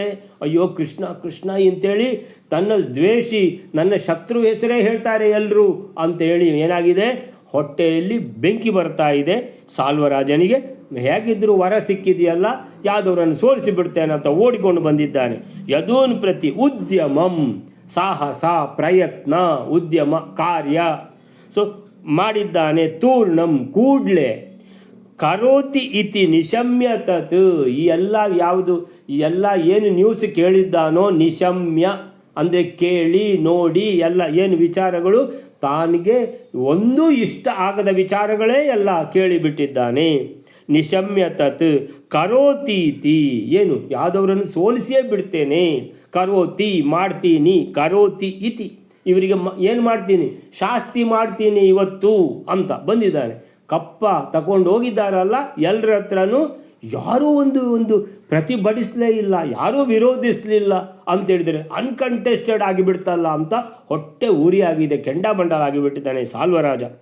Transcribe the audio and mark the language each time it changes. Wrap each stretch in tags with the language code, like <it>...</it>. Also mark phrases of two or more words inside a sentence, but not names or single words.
<kn>ಅಯ್ಯೋ ಕೃಷ್ಣ ಕೃಷ್ಣ ಅಂತೇಳಿ ತನ್ನ ದ್ವೇಷಿ, ನನ್ನ ಶತ್ರು ಹೆಸರೇ ಹೇಳ್ತಾರೆ ಎಲ್ಲರೂ ಅಂತೇಳಿ ಏನಾಗಿದೆ, ಹೊಟ್ಟೆಯಲ್ಲಿ ಬೆಂಕಿ ಬರ್ತಾ ಇದೆ ಸಾಲ್ವರಾಜನಿಗೆ. ಹೇಗಿದ್ದರೂ ವರ ಸಿಕ್ಕಿದೆಯಲ್ಲ, ಯಾದವರನ್ನು ಸೋಲಿಸಿ ಬಿಡ್ತೇನೆ ಅಂತ ಓಡಿಕೊಂಡು ಬಂದಿದ್ದಾನೆ.</kn> <sa>ಯದೂನ್ ಪ್ರತಿ ಉದ್ಯಮಂ</sa> <kn>ಸಾಹಸ ಪ್ರಯತ್ನ ಉದ್ಯಮ ಕಾರ್ಯ ಸೊ ಮಾಡಿದ್ದಾನೆ. ತೂರ್ಣಂ ಕೂಡ್ಲೆ,</kn> <sa>ಕರೋತಿ ಇತಿ ನಿಶಮ್ಯ ತತ್,</sa> <kn>ಈ ಎಲ್ಲ ಯಾವುದು ಈ ಎಲ್ಲ ಏನು ನ್ಯೂಸ್ ಕೇಳಿದ್ದಾನೋ ನಿಶಮ್ಯ ಅಂದರೆ ಕೇಳಿ ನೋಡಿ ಎಲ್ಲ ಏನು ವಿಚಾರಗಳು ತಾನಿಗೆ ಒಂದೂ ಇಷ್ಟ ಆಗದ ವಿಚಾರಗಳೇ ಎಲ್ಲ ಕೇಳಿಬಿಟ್ಟಿದ್ದಾನೆ.</kn> <sa>ನಿಶಮ್ಯ ತತ್ ಕರೋತೀತಿ,</sa> <kn>ಏನು ಯಾವುದವರನ್ನು ಸೋಲಿಸಿಯೇ ಬಿಡ್ತೇನೆ. ಕರೋತಿ ಮಾಡ್ತೀನಿ,</kn> <sa>ಕರೋತಿ ಇತಿ</sa> <kn>ಇವರಿಗೆ ಏನು ಮಾಡ್ತೀನಿ, ಶಾಸ್ತಿ ಮಾಡ್ತೀನಿ ಇವತ್ತು ಅಂತ ಬಂದಿದ್ದಾನೆ. ಕಪ್ಪ ತಗೊಂಡು ಹೋಗಿದ್ದಾರಲ್ಲ ಎಲ್ಲರ ಹತ್ರನೂ ಯಾರೂ ಒಂದು ಪ್ರತಿಭಟಿಸಲೇ ಇಲ್ಲ, ಯಾರೂ ವಿರೋಧಿಸಲಿಲ್ಲ ಅಂತೇಳಿದರೆ ಅನ್ಕಂಟೆಸ್ಟೆಡ್ ಆಗಿಬಿಡ್ತಲ್ಲ ಅಂತ ಹೊಟ್ಟೆ ಉರಿ ಆಗಿದೆ, ಕೆಂಡಾಬಂಡ ಆಗಿಬಿಟ್ಟಿದ್ದಾನೆ ಸಾಲ್ವರಾಜ.</kn>